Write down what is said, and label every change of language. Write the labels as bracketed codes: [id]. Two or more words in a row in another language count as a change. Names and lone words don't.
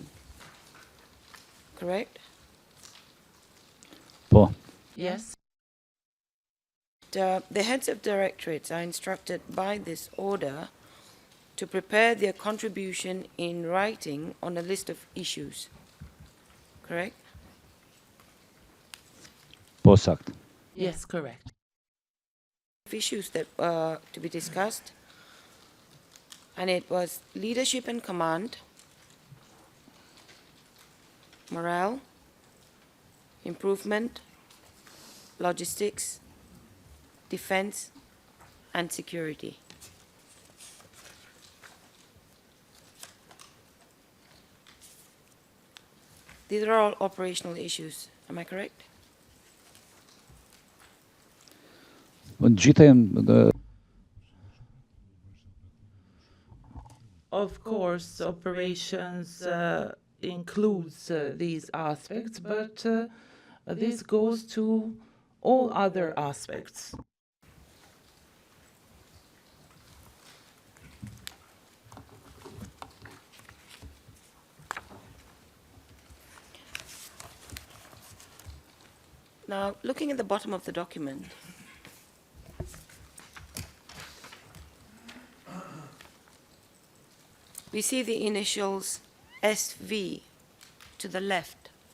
[en] Correct? po, Yes? The heads of directorates are instructed by this order to prepare their contribution in writing on a list of issues. Correct? [sq] po saktë. [en] Yes, correct. Issues that were to be discussed, and it was leadership and command, morale, improvement, logistics, defense, and security. These are all operational issues, am I correct? [sq] Gjitha janë [en] Of course, operations includes these aspects, but this goes to all other aspects. Now, looking at the bottom of the document, we see the initials SV to the left.